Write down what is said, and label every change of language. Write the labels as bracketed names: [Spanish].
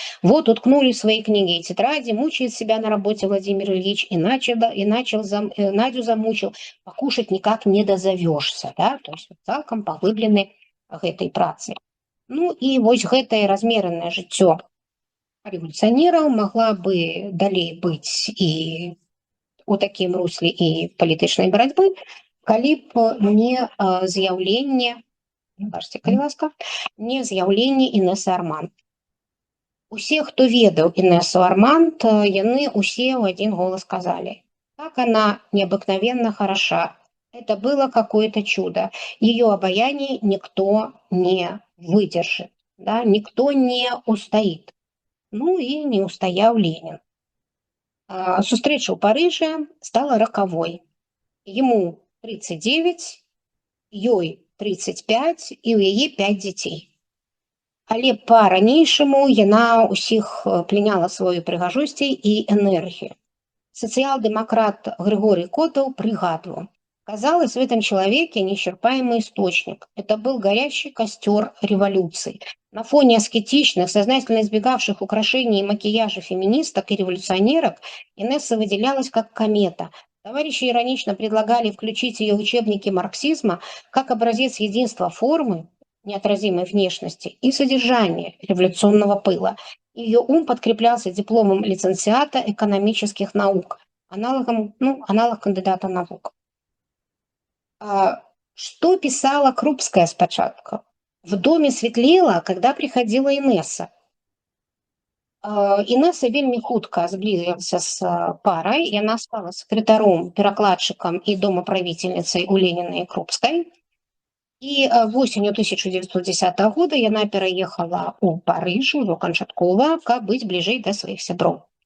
[Russian] Вот уткнули свои книги и тетради, мучает себя на работе Владимир Ильич, и Надю замучил, покушать никак не дозовешься, да? [Belarusian] То есть цалкам паглыблены гэтай працы. Ну і вось гэтае размеранае жыццё рэволюцыянераў магла бы далей быць і у такім русле і палітычнай барацьбы, калі б не з'яўленне, бачце, калі ласка, не з'яўленне Інесы Арманд. Усе, хто ведаў Інесу Арманд, яны усе ў [Russian] один голос сказали: как она необыкновенно хороша. Это было какое-то чудо. Ее обаяние никто не выдержит, да? Никто не устоит. [Belarusian] Ну і не устояў [Russian] Ленін. [Belarusian] Сустрэча ў Парыжы стала ракавой. [Russian] Ему [Belarusian] 39, ёй 35, і ў яе 5 дзяцей. Але па-ранейшаму яна ўсіх пленяла сваёй прыгажосцей і энергію. [Russian] Социал-демократ Григорий Котов пригадывал: казалось, в этом человеке неисчерпаемый источник. Это был горящий костер революции. На фоне аскетичных, сознательно избегавших украшений и макияжа феминисток и революционерок Инесса выделялась как комета. Товарищи иронично предлагали включить ее в учебники марксизма как образец единства формы, неотразимой внешности и содержания революционного пыла. Ее ум подкреплялся дипломом лицензиата экономических наук, аналог кандидата наук. Что писала Крупская спочатку? В доме светлело, когда приходила Інеса. [Belarusian] Інеса вельмі хутка зблізілася з парай, яна стала сакратаром, перакладчыкам і домаправіцельніцай у Леніна і Крупскай. І восенню 1910 года яна пераехала ў Парыж ужо канчаткова, каб быць бліжэй да сваіх сяброў.